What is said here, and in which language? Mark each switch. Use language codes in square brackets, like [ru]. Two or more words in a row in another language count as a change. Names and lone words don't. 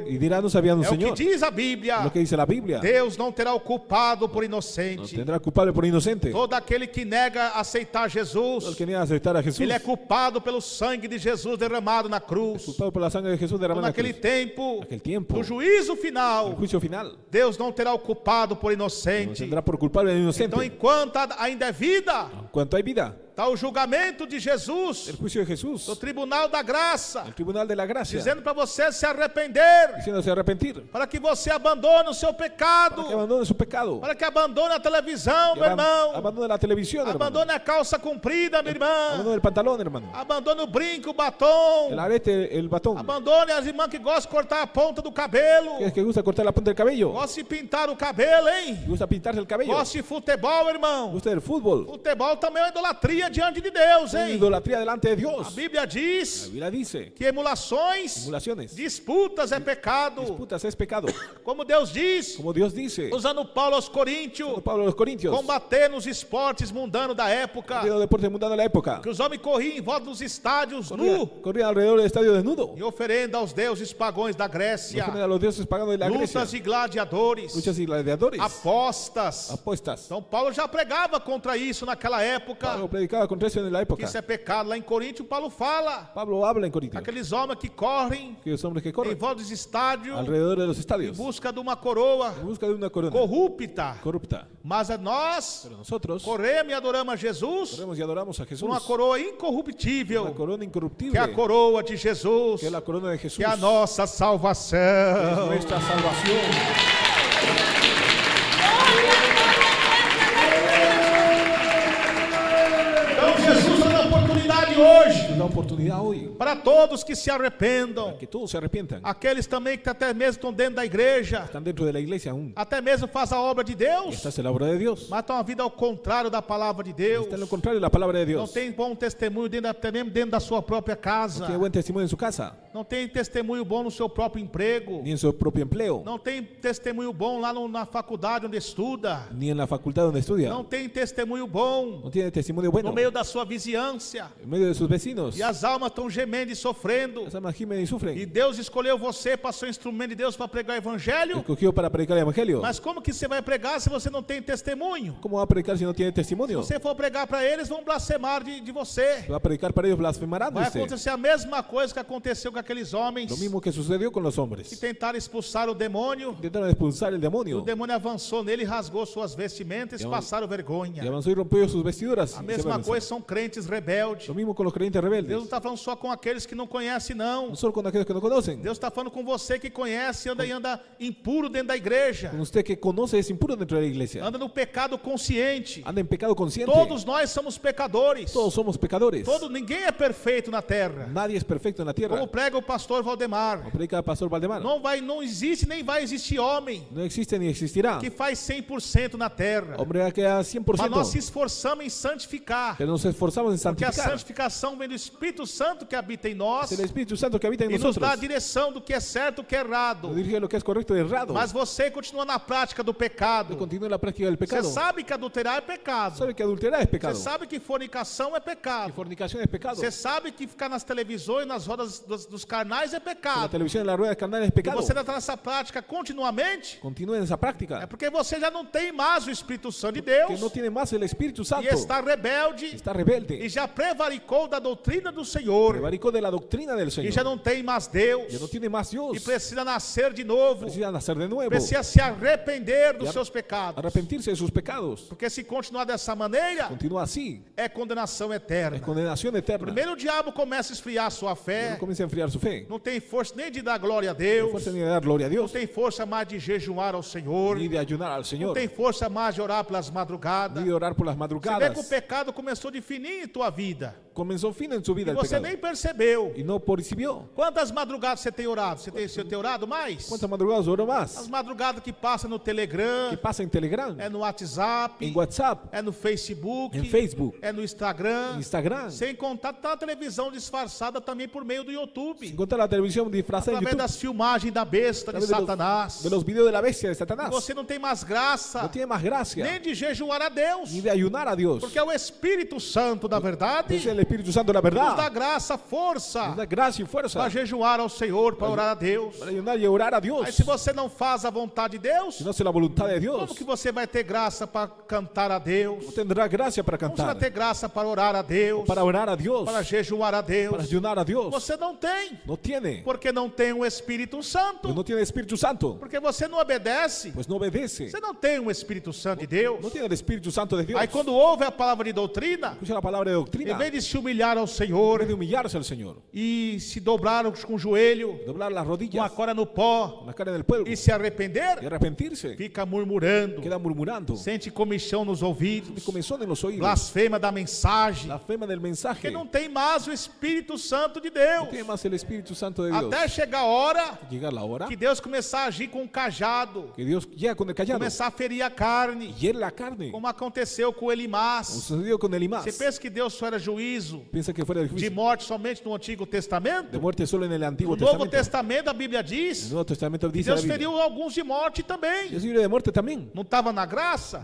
[es] Y dirá, no sabían un [pt] É o que [es] Señor. [pt] diz a Bíblia. [es] Lo que dice la Biblia. [pt] Deus não terá o culpado por [es] No [pt] inocente. [es] tendrá culpable por inocente. [pt] Todo aquele que nega aceitar [es] Todo el [pt] Jesus, [es] que niega aceptar a Jesús. [pt] ele é culpado pelo sangue de Jesus derramado na cruz. [es] Culpado por la sangre de Jesús derramada en la [pt] Naquele [es] cruz. [pt] tempo [es] Aquel tiempo. [pt] do juízo [es] El [pt] final, [es] juicio final. [pt] Deus não terá o culpado por [es] No [pt] inocente. [es] tendrá por culpable al inocente. [pt] Então, enquanto ainda é vida, [es] En cuanto hay vida, [pt] Está o julgamento de Jesus [es] el juicio de Jesús, [pt] no tribunal da graça, [es] el tribunal de la gracia, [pt] dizendo para você se arrepender, [es] diciéndose arrepentir, [pt] para que você abandone o seu pecado, [es] para que abandone su pecado, [pt] para que abandone a televisão, [es] que [pt] meu irmão, [es] abandone la televisión, hermano, [pt] abandone a calça comprida, minha irmã, [es] abandone el pantalón, hermano, [pt] abandone o brinco, o batom, [es] el arete, el batón, [pt] abandone as irmãs que gostam de cortar a ponta do cabelo, [es] que es que gusta cortar la punta del cabello, [pt] gosta de pintar o cabelo, hein? [es] gusta pintarse el cabello, [pt] Gosta de futebol, irmão. [es] gusta del fútbol, [pt] Futebol também é uma idolatria diante de Deus, [es] una [pt] hein? [es] idolatría delante de [pt] A [es] Dios. [pt] Bíblia [es] La [pt] diz [es] Biblia dice, [pt] que emulações, [es] emulaciones, [pt] disputas é pecado. [es] disputas es pecado, [pt] Como Deus diz, [es] como Dios dice, [pt] usando Paulo aos Coríntios, [es] Pablo a los Corintios, [pt] combater nos esportes mundanos da época, [es] de los deportes mundanos de la época, [pt] que os homens corriam em volta dos estádios nu [es] corría alrededor del estadio desnudo, [pt] e oferenda aos deuses pagões da Grécia, [es] ofrenda a los dioses paganos de la Grecia, [pt] lutas de gladiadores, [es] luchas y gladiadores, [pt] apostas. [es] apuestas. [pt] Então Paulo já pregava contra isso naquela época, [es] Pablo predicaba contra eso en la [pt] que [es] época. [pt] isso é pecado. Lá em Coríntios, Paulo fala, [es] Pablo habla en Corintios, [pt] aqueles homens que correm [es] que los hombres que [pt] em [es] corren [pt] volta dos estádios [es] alrededor de los [pt] em [es] estadios [pt] busca de uma coroa [es] en busca de una corona [pt] corrupta, [es] corrupta. [pt] mas a nós [es] Pero nosotros [pt] corremos e adoramos a Jesus [es] corremos y adoramos a Jesús, [pt] por uma coroa [es] una [pt] incorruptível, [es] corona [pt] que [es] incorruptible, [pt] é a coroa de Jesus, [es] que es la corona de Jesús, [pt] que é a nossa [es] que es [pt] salvação. [es] nuestra salvación. [pt] Então Jesus dá a oportunidade hoje [es] Nos da oportunidad hoy [pt] para todos que se arrependam, [es] que todos se arrepientan, [pt] aqueles também que até mesmo estão dentro da igreja, [es] están dentro de la iglesia aún, [pt] até mesmo faz a obra de [es] y [pt] Deus, [es] esta es la obra de Dios, [pt] mas estão a vida ao contrário da palavra de Deus, [es] está en lo contrario de la palabra de [pt] não [es] Dios, [pt] tem bom testemunho até mesmo dentro da sua própria casa, [es] tiene buen testimonio en su casa, [pt] não tem testemunho bom no seu próprio emprego, [es] ni en su propio empleo, [pt] não tem testemunho bom lá na faculdade onde estuda, [es] ni en la facultad donde estudia, [pt] não tem testemunho bom [es] no tiene testimonio bueno [pt] no meio da sua vizinhança, [es] en medio de sus vecinos, [pt] e as almas estão gemendo e sofrendo, [es] las almas gimen y [pt] e [es] sufren, [pt] Deus escolheu você para ser um instrumento de Deus para pregar o evangelho, [es] escogió para predicar el evangelio. [pt] mas como que você vai pregar se você não tem testemunho? [es] ¿Cómo va a predicar si no tiene [pt] Se [es] testimonio? [pt] você for pregar para eles, vão blasfemar de você. [es] Va a predicar para ellos, blasfemarán de [pt] Vai [es] usted. [pt] acontecer a mesma coisa que aconteceu com aqueles homens [es] Lo mismo que sucedió con los [pt] que [es] hombres. [pt] tentaram expulsar o demônio. [es] Intentaron expulsar el [pt] O [es] demonio [pt] demônio avançou nele, rasgou suas vestimentas e passaram vergonha. [es] y avanzó y rompió sus vestiduras. [pt] A [es] y se [pt] mesma [es] avergonzaron. [pt] coisa são crentes rebeldes. [es] Lo mismo con los creyentes [pt] Deus não [es] rebeldes. [pt] está falando só com aqueles que não conhecem, não. [es] No solo con aquellos que no conocen. [pt] Deus está falando com você que conhece e anda impuro dentro da igreja. [es] Con usted que conoce es impuro dentro de la iglesia. [pt] Anda no pecado consciente. [es] Anda en pecado consciente. [pt] Todos nós somos pecadores. [es] Todos somos pecadores. [pt] Ninguém é perfeito na terra. [es] Nadie es perfecto en la tierra. [pt] Como prega o pastor Valdemar. [es] Como predica el pastor Valdemar. [pt] Não existe nem vai existir homem [es] No existe ni existirá. [pt] que faz 100% na terra. [es] Hombre que a [pt] Mas nós se [es] 100%. [pt] esforçamos em santificar. [es] Pero nos esforzamos en [pt] Porque a [es] santificar. [pt] santificação vem do Espírito Santo que habita em nós [es] Es el Espíritu Santo que habita en [pt] e nos dá a [es] nosotros. [pt] direção do que é certo e o que é errado. [es] Nos dirige lo que es correcto y errado. [pt] Mas você continua na prática do pecado. [es] Continúa en la práctica del [pt] Você [es] pecado. [pt] sabe que adulterar é pecado. [es] Sabe que adulterar es [pt] Você [es] pecado. [pt] sabe que fornicação é [es] Que [pt] pecado. [es] fornicación es pecado. [pt] Você sabe que ficar nas televisões, nas rodas dos carnais é [es] Que la [pt] pecado. [es] televisión en la rueda carnal es [pt] E [es] pecado. [pt] você ainda está nessa prática continuamente. [es] Continúa en esa [pt] É [es] práctica. [pt] porque você já não tem mais o Espírito Santo de [es] Que [pt] Deus. [es] no tiene más el Espíritu Santo. [pt] E está rebelde [es] Está [pt] e [es] rebelde. [pt] já prevaricou da doutrina do Senhor [es] Prevaricó de la doctrina del [pt] e [es] Señor. [pt] já não tem mais Deus [es] Ya no tiene más [pt] e [es] Dios. [pt] precisa nascer de novo, [es] Precisa nacer de nuevo. [pt] precisa se arrepender dos [es] E [pt] seus pecados, [es] Arrepentirse de sus pecados. [pt] porque se continuar dessa maneira [es] Continúa así. [pt] é condenação [es] Es [pt] eterna. [es] condenación eterna. [pt] Primeiro o diabo começa a esfriar a sua fé, [es] No comienza a enfriar su fe. [pt] não tem força nem de dar glória a [es] No [pt] Deus, [es] fuerza ni de dar gloria a [pt] não [es] Dios. [pt] tem força mais de jejuar ao Senhor, [es] Ni de ayunar al [pt] não [es] Señor. [pt] tem força mais de orar pelas madrugadas. [es] Ni de orar por las [pt] Você vê que o [es] madrugadas. [pt] pecado começou de fininho em tua vida [es] Comenzó fin en su vida [pt] e [es] el [pt] você [es] pecado. [pt] nem percebeu. [es] Y no percibió. [pt] Quantas madrugadas você tem orado? Você tem orado mais? [es] ¿Cuántas madrugadas oró [pt] As [es] más? [pt] madrugadas que passa no Telegram, [es] ¿Qué pasa en Telegram? [pt] é no WhatsApp, [es] En WhatsApp. [pt] é no Facebook, [es] En Facebook. [pt] é no Instagram, [es] Instagram. [pt] sem contar tá a televisão disfarçada também por meio do YouTube, [es] Encontrar la televisión disfrazada en [pt] através [es] YouTube. [pt] das filmagens da besta de Através [es] de los- [pt] Satanás. [es] De los videos de la bestia de Satanás. [pt] Você não tem mais graça, [es] No tiene más gracia. [pt] nem de jejuar a Deus, [es] Ni de ayunar a Dios. [pt] porque é o Espírito Santo da verdade [es] Es el Espíritu Santo de la [pt] que nos dá [es] verdad. [pt] graça, força [es] Nos da gracia y fuerza. [pt] para jejuar ao Senhor, para orar a Deus. [es] Para ayunar y orar a Dios. [pt] Aí se você não faz a vontade de Deus, [es] Si no hace la voluntad de Dios, [pt] como que você vai ter graça para cantar a Deus? [es] no tendrá gracia para [pt] Como você vai [es] cantar. [pt] ter graça para orar a Deus? [es] Para orar a Dios. [pt] Para jejuar a Deus? [es] Para ayunar a Dios. [pt] Você não tem. tem. [es] No tiene. [pt] Porque não tem o Espírito Santo. [es] Pues no tiene Espíritu Santo. [pt] Porque você não obedece. [es] Pues no obedece. [pt] Você não tem o Espírito Santo de Deus. [es] No tiene el Espíritu Santo de Dios. [pt] Aí quando ouve a palavra de doutrina, [es] Escucha la palabra de [pt] em [es] doctrina. [pt] vez de se humilhar ao [es] En [pt] Senhor [es] vez de humillarse al Señor. [pt] e se dobrar com o joelho, [es] Doblar las [pt] com a [es] rodillas. [pt] cara no pó [es] Con la cara en el pueblo. [pt] e se [es] Y [pt] arrepender, [es] arrepentirse. [pt] fica murmurando, [es] Queda murmurando. [pt] sente comichão nos [es] De [pt] ouvidos, [es] comezón en los oídos. [pt] blasfema da mensagem, [es] La fema del mensaje. [pt] porque não tem mais o Espírito Santo de [es] No [pt] Deus. [es] tiene más el Espíritu Santo de Dios. [pt] Até chegar a hora [es] Llega la hora [pt] que Deus começar a agir com um cajado, [es] que Dios llega con el callado. [pt] começar a ferir a carne, [es] Hiere la carne. [pt] como aconteceu com [es] Como [pt] Elimás. [es] sucedió con Elimás. [pt] Você pensa que Deus só era juízo [es] Piensa que fuera el [pt] de [es] juicio [pt] morte somente no Antigo Testamento? [es] de muerte solo en el Antiguo [pt] No Novo [es] Testamento. [pt] Testamento a Bíblia [es] El [pt] diz [es] Nuevo Testamento [pt] que [es] dice la [pt] Deus [es] Biblia. [pt] feriu alguns de morte também. [es] Dios libre de muerte también. [pt] Não estava na graça,